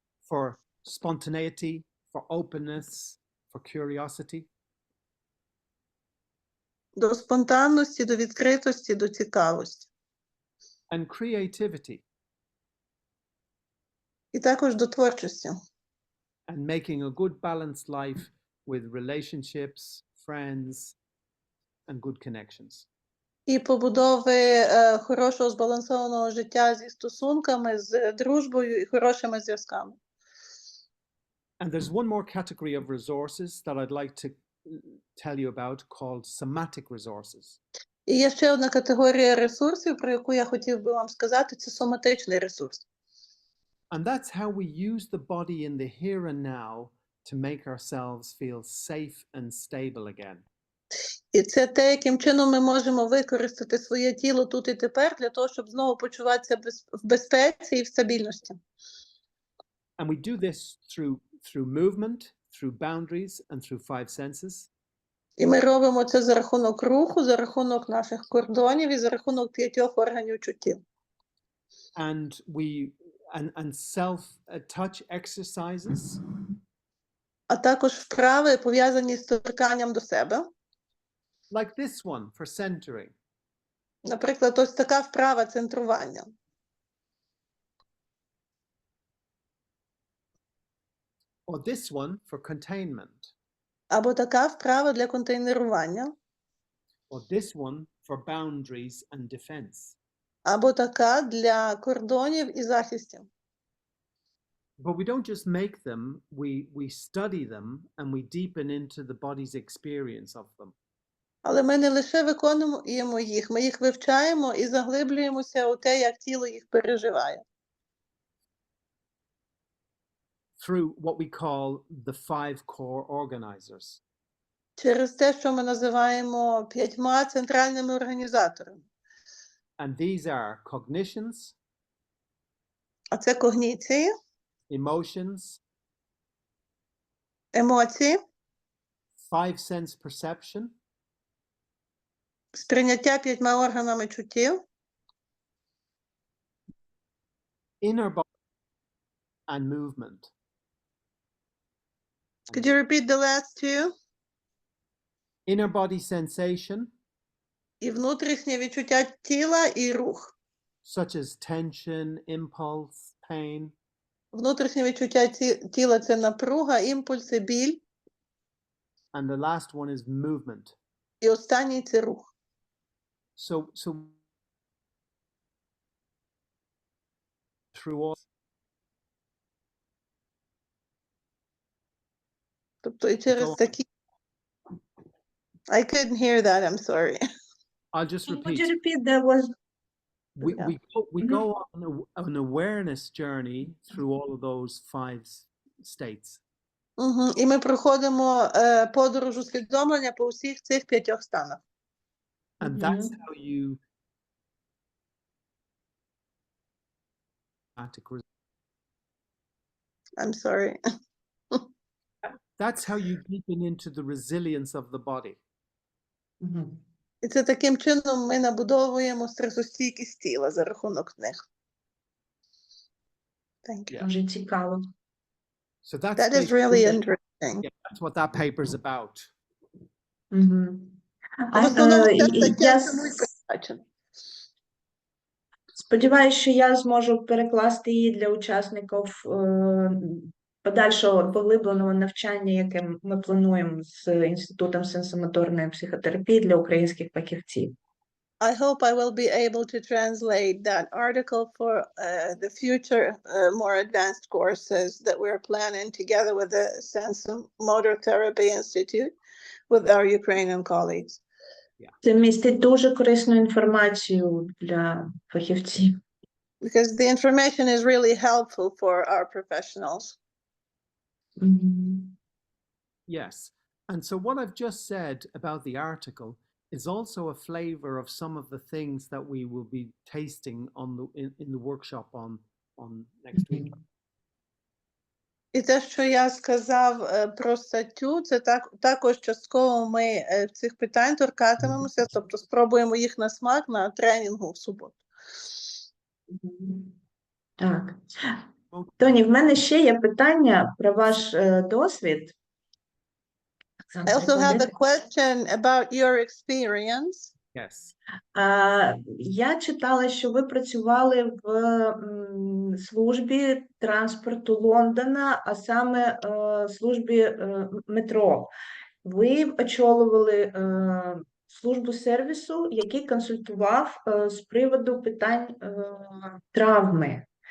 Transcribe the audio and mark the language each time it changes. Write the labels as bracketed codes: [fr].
[en] For spontaneity, for openness, for curiosity. [uk] До спонтанності, до відкритості, до цікавості. [en] And creativity. [uk] І також до творчості. [en] And making a good balanced life with relationships, friends, and good connections. [uk] І побудови хорошого збалансованого життя зі стосунками, з дружбою і хорошими зв'язками. [en] And there's one more category of resources that I'd like to tell you about called somatic resources. [uk] І є ще одна категорія ресурсів, про яку я хотів би вам сказати, це соматичний ресурс. [en] And that's how we use the body in the here and now to make ourselves feel safe and stable again. [uk] І це те, яким чином ми можемо використати своє тіло тут і тепер для того, щоб знову почуватися в безпеці і в стабільності. [en] And we do this through movement, through boundaries, and through 5 senses. [uk] І ми робимо це за рахунок руху, за рахунок наших кордонів і за рахунок 5 органів чуттів. [en] And self-touch exercises. [uk] А також вправи, пов'язані з торканням до себе. [en] Like this one for centering. [uk] Наприклад, ось така вправа центрування. [en] Or this one for containment. [uk] Або така вправа для контейнерування. [en] Or this one for boundaries and defense. [uk] Або така для кордонів і захистів. [en] But we don't just make them, we study them and we deepen into the body's experience of them. [uk] Але ми не лише виконуємо їх, ми їх вивчаємо і заглиблюємося у те, як тіло їх переживає. [en] Through what we call the 5 core organizers. [uk] Через те, що ми називаємо 5 центральними організаторами. [en] And these are cognitions. [uk] А це когніції, [en] Emotions. [uk] емоції, [en] five sense perception, [uk] Сприйняття 5 органами чуттів. [en] inner body, and movement. Could you repeat the last two? Inner body sensation, [uk] І внутрішнє відчуття тіла і рух. [en] such as tension, impulse, pain. [uk] Внутрішнє відчуття тіла – це напруга, імпульси, біль. [en] And the last one is movement. [uk] І останній – це рух. [en] So through all, [uk] Тобто і через такі... [en] I couldn't hear that, I'm sorry. I'll just Would repeat. you repeat that was We go on an awareness journey through all of those five states. [uk] І ми проходимо подорож усвідомлення по усіх цих 5 станах. [en] And that's how you I'm sorry. that's how you deepen into the resilience of the body. [uk] І це таким чином ми набудовуємо стресостійкість тіла за рахунок них. [en] Thank you. [uk] дуже цікаво. [en] So that's That is really interesting. yeah, that's what that paper is about. [uk] В основному ця стаття цьому й присвячена. Сподіваюся, що я зможу перекласти її для учасників подальшого поглибленого навчання, яке ми плануємо з Інститутом сенсомоторної психотерапії для українських фахівців. [en] I hope I will be able to translate that article for the future more advanced courses that we're planning together with the Sensomotor Therapy Institute with our Ukrainian colleagues. [uk] Це містить дуже корисну інформацію для фахівців. [en] Because the information is really helpful for our professionals. Yes. And so what I've just said about the article is also a flavor of some of the things that we will be tasting on in the workshop on next week. [uk] І те, що я сказав про статтю, це також частково ми цих питань торкатимемося, тобто спробуємо їх на смак на тренінгу в суботу. Так. Тоні, в мене ще є питання про ваш досвід. [en] I also have a question about your experience. Yes. [uk] Я читала, що ви працювали в службі транспорту Лондона, а саме службі метро. Ви очолювали службу сервісу, який консультував з приводу питань травми.